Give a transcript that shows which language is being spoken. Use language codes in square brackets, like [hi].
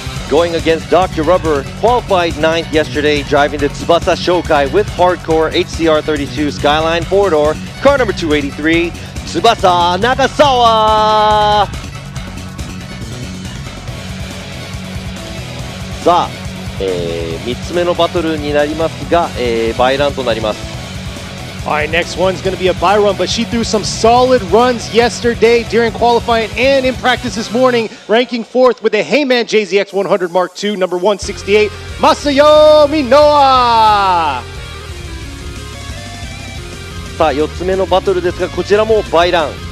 [en] Going against Dr. Rubber, qualified 9th yesterday, driving the Tsubasa Shokai with hardcore HCR32 Skyline 4-door, car number 283, Tsubasa Nagasawa. [ja] さあ、3つ目のバトルになりますが、バイランとなります。 [en] Alright, next one's going to be a bye run, but she threw some solid runs yesterday during qualifying and in practice this morning, ranking 4th with the Heyman JZX100 Mark II, number 168, Masayomi Noah! [ja] さあ、4つ目のバトルですが、こちらもバイラン。